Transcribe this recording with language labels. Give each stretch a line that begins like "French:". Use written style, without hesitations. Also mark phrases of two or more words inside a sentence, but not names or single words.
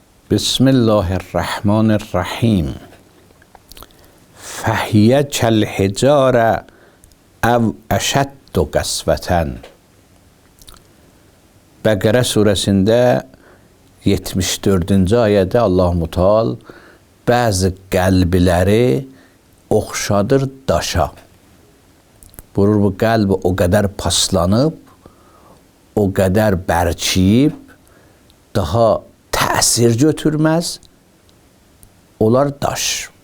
Arabic: بسم الله الرحمن الرحیم. فهیه کالحجاره او اشد قسوة.
Azerbaijani: Bəqərə surəsində 74-cü ayədə Allah-u Teala bəzi qəlbləri oxşadır daşa. Buyurur, bu qəlb o qədər paslanıb, o qədər bərkiyib, daha təsir götürməz, onlar daş.